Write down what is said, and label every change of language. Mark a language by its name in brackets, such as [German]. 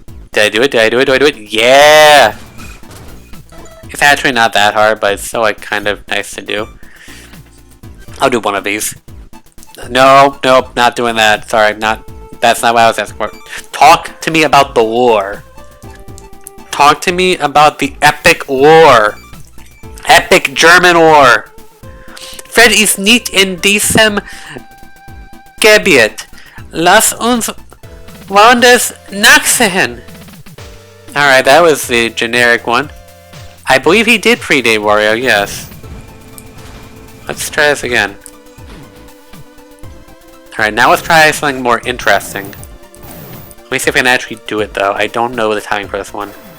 [English] Did I do it? Did I do it? Do I do it? Yeah! It's actually not that hard, but it's still like kind of nice to do. I'll do one of these. No, nope, not doing that. Sorry, that's not what I was asking for. Talk to me about the lore. Talk to me about the epic lore Epic German War. [German] Fred ist nicht in diesem Gebiet. Lass uns woanders nachsehen. [English] Alright, that was the generic one. I believe he did predate Wario, yes. Let's try this again. Alright, now let's try something more interesting. Let me see if I can actually do it though. I don't know the timing for this one.